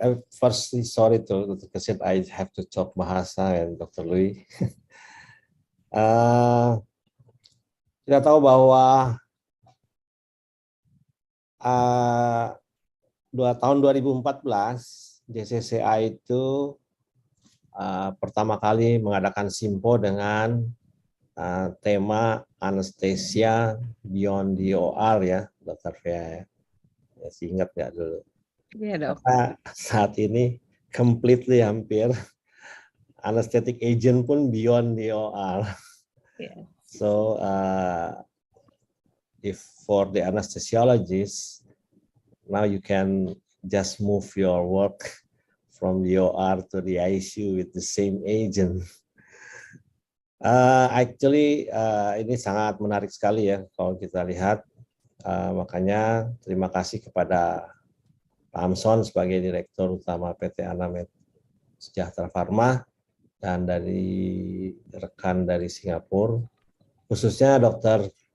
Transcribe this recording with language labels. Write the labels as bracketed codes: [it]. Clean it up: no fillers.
[en] Firstly, sorry to Kerstin, I have to talk bahasa and Dr. Louis. [id] Kita tahu bahwa tahun 2014 JCCA itu pertama kali mengadakan simpo dengan tema anestesia [en] beyond the OR [id] ya, Dr. Vera ya. Ingat ya dulu. Iya dok. Karena saat ini completely hampir anesthetic agent pun beyond the OR. Yeah. [en] So if for the anesthesiologist, now you can just move your work from the OR to the ICU with the same agent. [id] Actually, ini sangat menarik sekali ya kalau kita lihat. Makanya terima kasih kepada Pak Amson sebagai Direktur Utama PT Anamed Sejahtera Pharma dan dari rekan dari Singapura, khususnya Dr.